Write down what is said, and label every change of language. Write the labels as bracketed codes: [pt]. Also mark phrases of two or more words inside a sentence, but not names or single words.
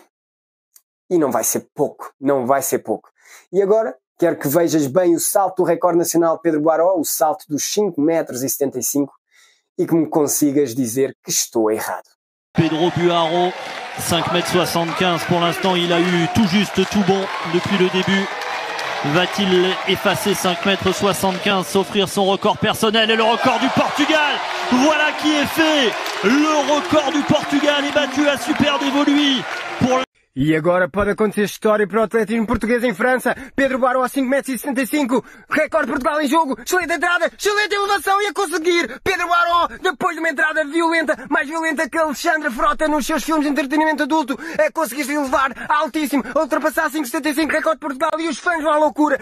[pt] E não vai ser pouco, não vai ser pouco. E agora, quero que vejas bem o salto do recorde nacional de Pedro Baró, o salto dos 5,75 metros, e que me consigas dizer que estou errado. [fr] Pedro Buaro, 5,75 metros pour l'instant, il a eu tout juste tout bon depuis le début. Va-t-il effacer 5,75 metros, s'offrir son record personnel et le record du Portugal? Voilà qui est fait. Le record du Portugal est battu à Super Dévoluy pour [pt] E agora pode acontecer história para o atletismo português em França. Pedro Baró a 5,65 metros, recorde de Portugal em jogo, excelente entrada, excelente elevação e a conseguir. Pedro Baró, depois de uma entrada violenta, mais violenta que Alexandre Frota nos seus filmes de entretenimento adulto, a conseguir-se elevar altíssimo, a ultrapassar 5,75, recorde de Portugal, e os fãs vão à loucura.